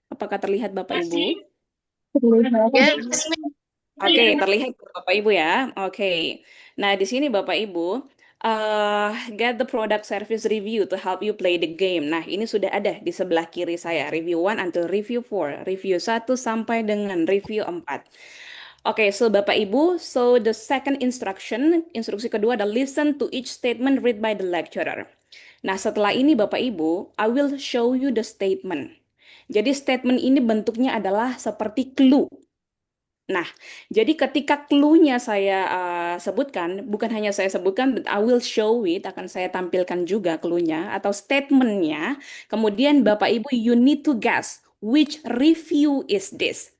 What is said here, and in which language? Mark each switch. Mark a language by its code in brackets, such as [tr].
[id] Apakah terlihat Bapak Ibu? [en] Yes, [id] Oke, terlihat Bapak Ibu ya. Oke. Nah, di sini Bapak Ibu, [en] get the product service review to help you play the game. [id] Nah, ini sudah ada di sebelah kiri saya. [en] Review 1 until review 4. [id] Review 1 sampai dengan review 4. [en] Oke, so Bapak Ibu, so the second instruction, [id] instruksi kedua adalah [en] listen to each statement read by the lecturer. [id] Nah, setelah ini Bapak Ibu, [en] I will show you the statement. [id] Jadi statement ini bentuknya adalah seperti clue. Nah, jadi ketika clue-nya saya sebutkan, bukan hanya saya sebutkan, [en] but I will show it, [id] akan saya tampilkan juga clue-nya atau statement-nya. Kemudian Bapak Ibu, [en] you need to guess which review is this?